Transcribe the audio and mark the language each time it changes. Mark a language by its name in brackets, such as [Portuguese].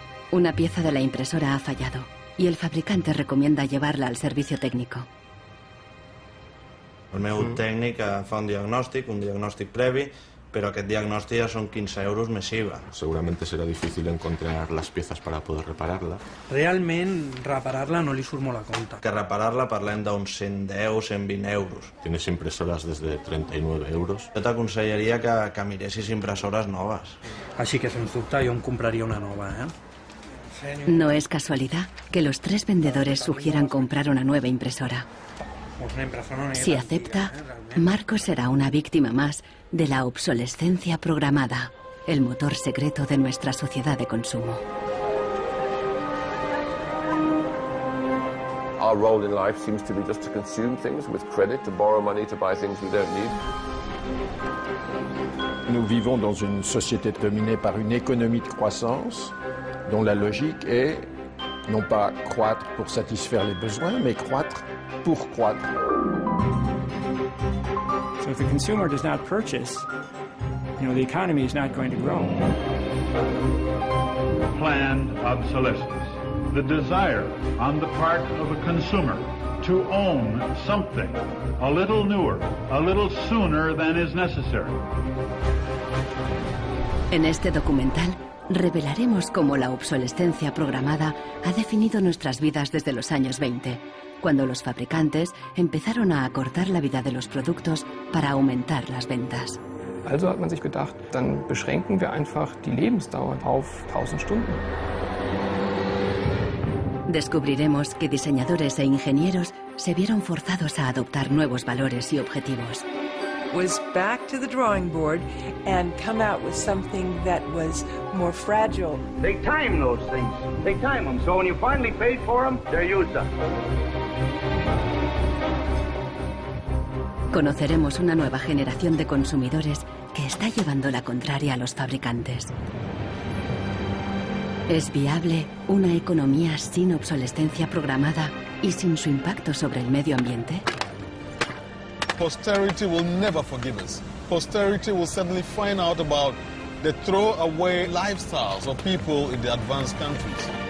[Spanish] Una pieza de la impresora ha fallado y el fabricante recomienda llevarla al servicio técnico. [Catalan] El meu tècnic fa un diagnòstic previ, pero aquest diagnòstic ya son 15 euros més IVA. [Spanish] Seguramente será difícil encontrar las piezas para poder repararla. [Catalan] Realment, reparar-la no li surt molt a compte. Que reparar-la parlem d'uns 110, 120 euros. [Spanish] Tienes impresoras desde 39 euros. [Catalan] Jo t'aconsellaria que miressis impressores noves. Així que, sens dubte, jo em compraria una nova, [Spanish] No es casualidad que los tres vendedores sugieran comprar una nueva impresora. Si acepta, Marcos será una víctima más de la obsolescencia programada, el motor secreto de nuestra sociedad de consumo. [English] Our role in life seems to be just to consume things with credit, to borrow money to buy things we don't need. [French] Nous vivons dans une société dominée par une économie de croissance dont la logique est non pas croître pour satisfaire les besoins, mais croître pour croître. [English] So if the consumer does not purchase, the economy is not going to grow. Planned obsolescence. The desire on the part of a consumer to own something a little newer, a little sooner than is necessary. [Spanish] En este documental revelaremos cómo la obsolescencia programada ha definido nuestras vidas desde los años 20, cuando los fabricantes empezaron a acortar la vida de los productos para aumentar las ventas. [German] Also hat man sich gedacht, dann beschränken wir einfach die Lebensdauer auf 1000 Stunden. [Spanish] Descubriremos que diseñadores e ingenieros se vieron forzados a adoptar nuevos valores y objetivos. [English] Was back to the drawing board and come out with something that was more fragile. They time those things. They time them. So when you finally paid for them, they're used up. [Spanish] Conoceremos una nueva generación de consumidores que está llevando la contraria a los fabricantes. ¿Es viable una economía sin obsolescencia programada y sin su impacto sobre el medio ambiente? [English] Posterity will never forgive us. Posterity will suddenly find out about the throwaway lifestyles of people in the advanced countries.